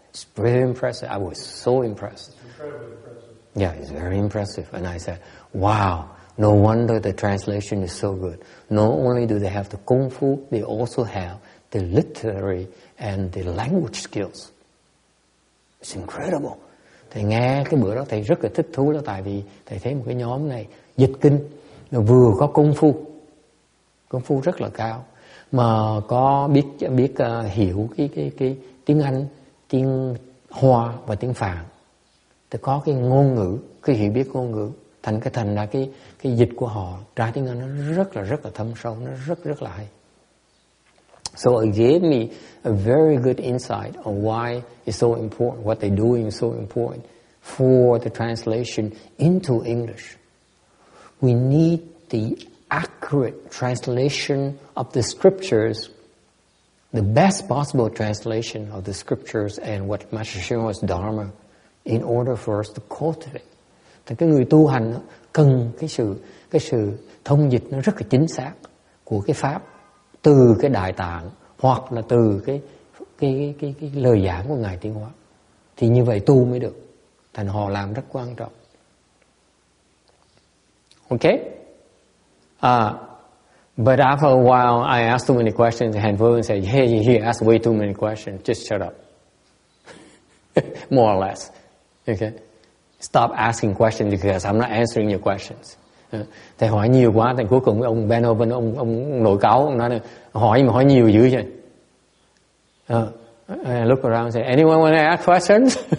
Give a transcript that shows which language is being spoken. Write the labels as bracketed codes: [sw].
[en] It's very impressive. I was so impressed. It's incredibly impressive. Yeah, it's very impressive. And I said, wow, no wonder the translation is so good. Not only do they have the Kung Fu, they also have the literary and the language skills. It's incredible. [vi] Thầy nghe cái bữa đó thầy rất là thích thú đó, tại vì thầy thấy một cái nhóm này dịch kinh, nó vừa có công phu rất là cao, mà có biết hiểu cái tiếng Anh, tiếng Hoa và tiếng Phạn. Thì có cái ngôn ngữ, cái hiểu biết ngôn ngữ, thành ra cái dịch của họ ra tiếng Anh nó rất là thâm sâu, nó rất là hay. [en] So it gave me a very good insight on why it's so important, what they're doing is so important for the translation into English. We need the accurate translation of the scriptures, the best possible translation of the scriptures and what Master Shinwa's Dharma in order for us to cultivate. [vi] Thì cái người tu hành cần cái sự thông dịch nó rất là chính xác của cái pháp từ cái Đại Tạng hoặc là từ cái lời giảng của Ngài Tiến Hóa. Thì như vậy tu mới được. Thành họ làm rất quan trọng. [en] Okay? But after a while, I asked too many questions, and Vô said, hey, you asked way too many questions. Just shut up. More or less. Okay? Stop asking questions because I'm not answering your questions. [vi] Thầy hỏi nhiều quá, thì cuối cùng ông Ben Hoven, ông nổi cáu, ông nói hỏi nhiều dữ vậy. [en] I look around and say, anyone want to ask questions?